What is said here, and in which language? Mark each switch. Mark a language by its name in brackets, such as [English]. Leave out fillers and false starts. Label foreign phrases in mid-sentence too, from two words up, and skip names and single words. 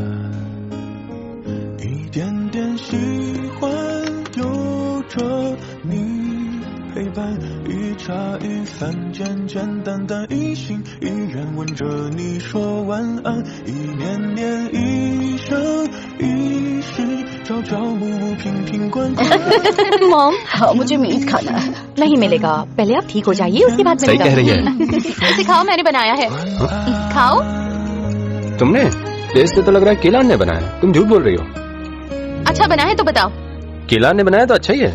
[Chinese] 一点点喜欢有着你陪伴，一茶一饭，简简单单，一心一人吻着你说晚安，一年年一生一世，朝朝暮暮，瓶瓶罐罐。 [Hindi] मॉम, हाँ मुझे मीट खाना है। नहीं मिलेगा, पहले आप ठीक हो जाइए, उसके बाद सही मिलेगा। कह रही है। सिखाओ, मैंने बनाया है। खाओ। तुमने? टेस्ट से तो लग रहा है केलान ने बनाया। तुम झूठ बोल रही हो। अच्छा बना है तो बताओ। केलान ने बनाया तो अच्छा ही है।